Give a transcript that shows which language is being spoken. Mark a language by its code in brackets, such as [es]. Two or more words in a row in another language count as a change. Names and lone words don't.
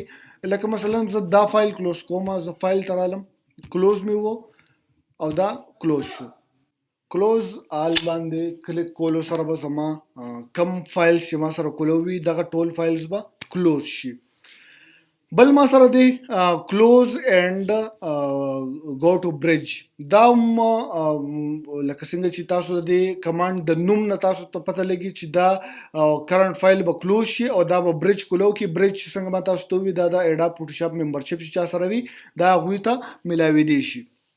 [ps] لکه مثلا زه دا فایل کلوز کوم، زه فایل ته رالم، کلوز مې وو او دا کلوز شو. [en] close all [ps] باندې کلیک کولو سره به زما کم فایلز چې ما سره کولو وي دغه ټول فایلز به کلوز شي. بل ما سره دی [en] close and go to bridge. [ps] دا لکه څنګه چې تاسو د کمانډ د نوم نه تاسو ته پته لګي چې دا [en] current file [ps] به کلوز شي او دا به برج کولو کی. برج څنګه ما تاسو ته وی دا د اډاب فوټوشاپ ممبرشپ چې چا سره وي دا غوي ته ملاوي دي شي.